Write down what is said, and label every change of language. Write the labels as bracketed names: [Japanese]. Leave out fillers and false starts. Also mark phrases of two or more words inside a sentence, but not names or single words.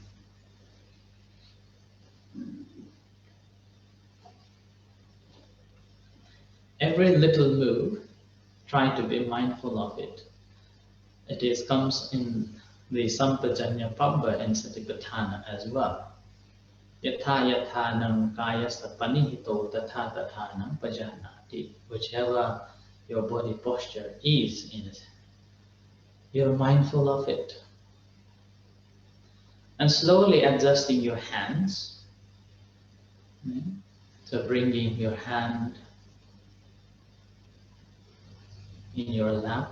[English] Every little move, try to be mindful of it. It comes in the Sampajanya Pabba and Satipatthana as well. [Pali] Yatha yathanam kayasa panihito tatha tathanam pajanati. [English] Whichever your body posture is in it, you're mindful of it. And slowly adjusting your hands. So bringing your hand in your lap.